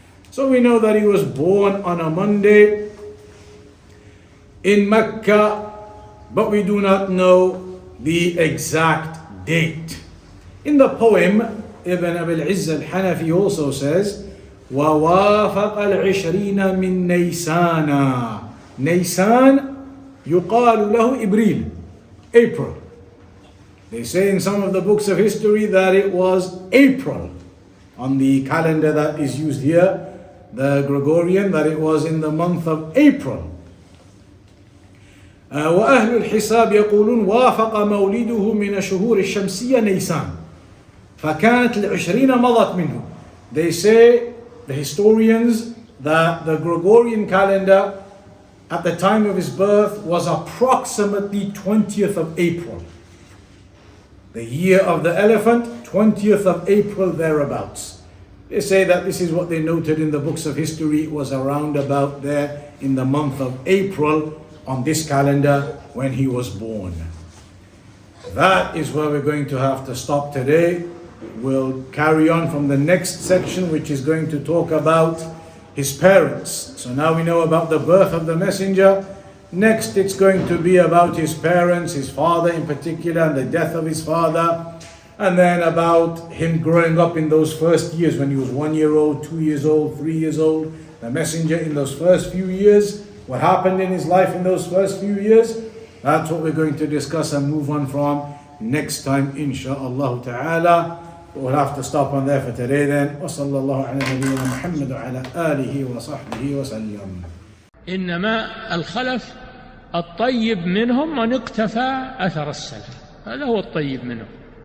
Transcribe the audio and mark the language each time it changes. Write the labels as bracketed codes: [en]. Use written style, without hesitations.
[en] So we know that he was born on a Monday in Mecca, but we do not know the exact date. In the poem, Ibn Abil Izz al-Hanafi also says, [ar] وَوَافَقَ الْعِشْرِينَ مِن نَيْسَانَ. Naysan يُقَالُ لَهُ إِبْرِيل, April. [en] They say in some of the books of history that it was April on the calendar that is used here, the Gregorian, that it was in the month of April. [ar] وأهل الحساب يقولون وافق مولده من الشهور الشمسية نيسان فكانت العشرين مضت منه. [en] They say, the historians, that the Gregorian calendar at the time of his birth was approximately 20th of April. The year of the elephant, 20th of April, thereabouts. They say that this is what they noted in the books of history. It was around about there in the month of April on this calendar when he was born. That is where we're going to have to stop today. We'll carry on from the next section, which is going to talk about his parents. So now we know about the birth of the messenger. Next, it's going to be about his parents, his father in particular, and the death of his father. And then about him growing up in those first years when he was 1 year old, 2 years old, 3 years old. The messenger in those first few years, what happened in his life in those first few years. That's what we're going to discuss and move on from next time, insha'Allah ta'ala. We'll have to stop on there for today then. [ar] وصلى الله على نبينا محمد وعلى آله وصحبه وسلم. إنما الخلف الطيب منهم من اقتفى أثر السلف، هذا هو الطيب منهم.